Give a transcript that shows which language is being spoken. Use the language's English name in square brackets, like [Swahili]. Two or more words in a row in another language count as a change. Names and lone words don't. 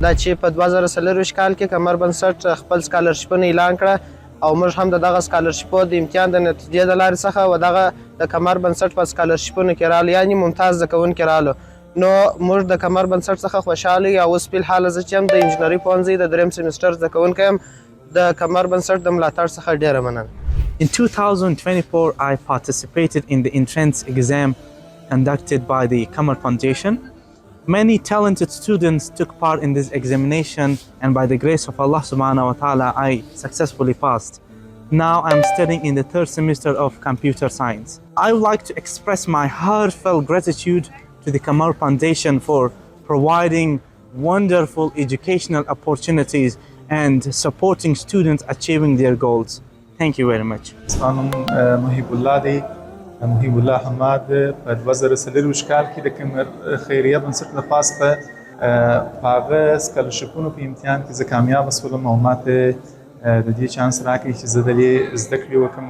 [Pashto] دا چې په 2024 کال کې قمر بنسټ خپل سکالرشیپونه اعلان کړه او موږ هم د دغه سکالرشیپو د امتحان د نتیجې د لارې څخه و دغه د قمر بنسټ په سکالرشیپونو کې رالو، یعنې ممتاز زده کوونکي رالو. نو موږ د قمر بنسټ څخه خوشحاله یو. اوس فلحال زه چې یم د انجنیري پوهنځي د 3 سمسټر زده کوونکی یم. د قمر بنسټ د ملاتړ څخه ډېره مننه. [English] In 2024, I participated in the entrance exam conducted by the Qamar Foundation. Many talented students took part in this examination, and by the grace of Allah [Arabic] سبحانه وتعالى, [English] I successfully passed. Now I'm studying in the 3rd semester of computer science. I would like to express my heartfelt gratitude to the Qamar Foundation for providing wonderful educational opportunities and supporting students achieving their goals. Thank you very much. [Pashto] اسمانم محیب الله دی، محیب الله حماد په 2024 کال کې د قمر خیریه بنسټ د پاس په هغه سکالرشیپونو په امتحان کې زه کامیاب شولم او ماته د دې چانس راکړی چې زه د دې زده کړې وکړم.